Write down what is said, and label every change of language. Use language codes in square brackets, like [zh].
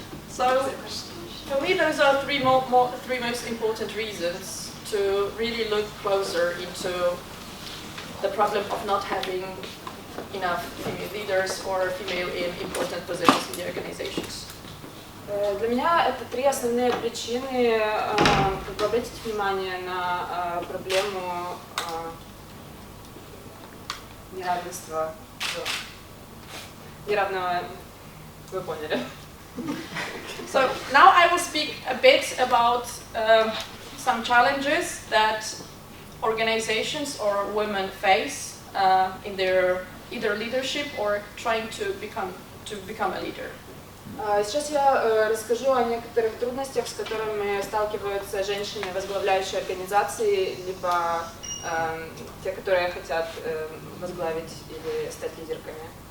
[en] So, for me, those are three most important reasons to really look closer into the problem of not having enough female leaders or female in important positions in the organizations. [ru] Для меня это три основные причины, как обратить внимание на проблему неравенства. Неравного, вы поняли. [en] So now I will speak a bit about some challenges that organizations or women face in their either leadership or trying to become a leader. [ru] Сейчас я расскажу о некоторых трудностях, с которыми сталкиваются женщины, возглавляющие организации, либо те, которые хотят возглавить или стать лидерками.